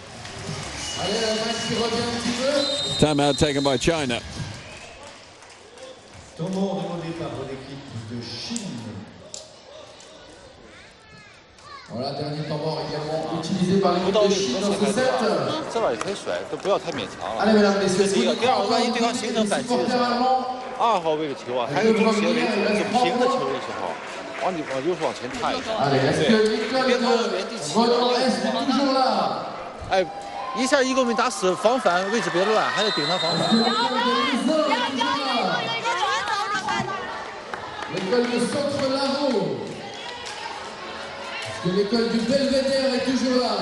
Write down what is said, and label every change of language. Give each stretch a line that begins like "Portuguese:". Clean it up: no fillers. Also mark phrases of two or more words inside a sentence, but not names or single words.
French: Allez, l'Allemagne qui revient un petit peu.
English: Timeout taken by China.
French: Temps mort demandé par l'équipe de Chine. Voilà, dernier temps mort également utilisé par l'équipe de Chine dans ce set.
Chinese: 这玩意可以甩，都不要太勉强了。
French: Allez, mesdames, messieurs,
Chinese: 这是一个，第二个，万一对方形成反击的时
French: supporters
Chinese: 候，
French: allemands.
Chinese: 2号位的球啊，还是从斜为主，就平的球的时候，往右手往前踏一下。
French: Allez, est-ce que l'école de Volleyball est toujours là?
Chinese: 哎，一下一个没打死，防反位置别乱，还得顶他防反。
French: L'école de Centre-Lavaux. Est-ce que l'école du Belvédère est toujours là?